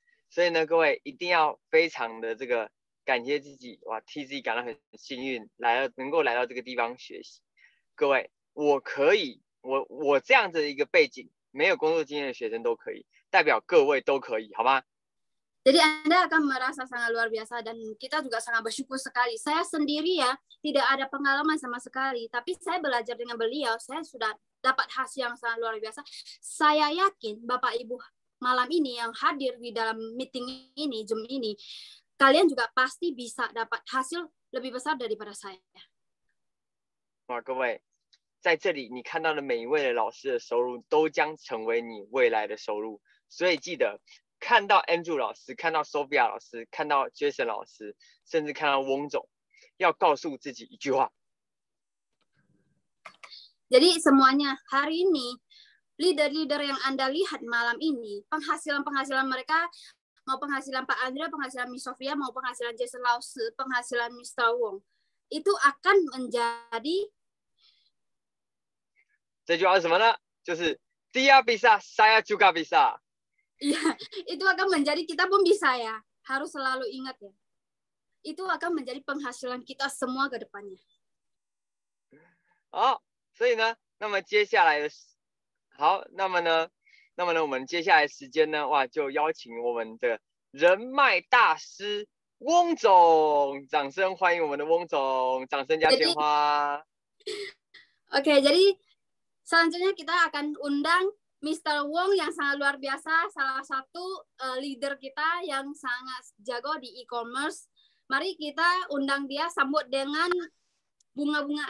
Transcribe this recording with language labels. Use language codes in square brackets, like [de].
[zh] 所以呢，各位一定要非常的这个感谢自己，哇，替自己感到很幸运，能够来到这个地方学习。各位，我可以，我这样子的一个背景，没有工作经验的学生都可以，代表各位都可以，好吗？ [id] Jadi Anda akan merasa sangat luar biasa dan kita juga sangat bersyukur sekali. Saya sendiri ya tidak ada pengalaman sama sekali, tapi saya belajar dengan beliau, saya sudah dapat hasil yang sangat luar biasa. Saya yakin Bapak Ibu malam ini yang hadir di dalam meeting ini, Zoom ini, kalian juga pasti bisa dapat hasil lebih besar daripada saya. [zh] 哇，各位，在这里你看到的每一位的老师的收入都将成为你未来的收入，所以记得。看到 Andrew 老师，看到 Sophia 老师，看到 Jason 老师，甚至看到翁总，要告诉自己一句话。 [id] Jadi semuanya hari ini leader-leader yang Anda lihat malam ini, penghasilan mereka, mau penghasilan Pak Andrea, penghasilan Miss Sophia, mau penghasilan Jason Lause, penghasilan Mr. Wong, itu akan menjadi [zh] 这句话是什么呢？就是 [id] Dia bisa, saya juga bisa。 Iya, itu akan menjadi kita pun bisa ya. Harus selalu ingat ya. Itu akan menjadi penghasilan kita semua ke depannya. [zh] 好，所以呢，那么接下来的好，那么呢，我们接下来时间呢，哇，就邀请我们的人脉大师翁总，掌声欢迎我们的翁总，掌声加鲜花。 [id] Oke, jadi selanjutnya kita akan undang Mr. Wong yang sangat luar biasa, salah satu leader kita yang sangat jago di e-commerce. Mari kita undang dia, sambut dengan bunga-bunga.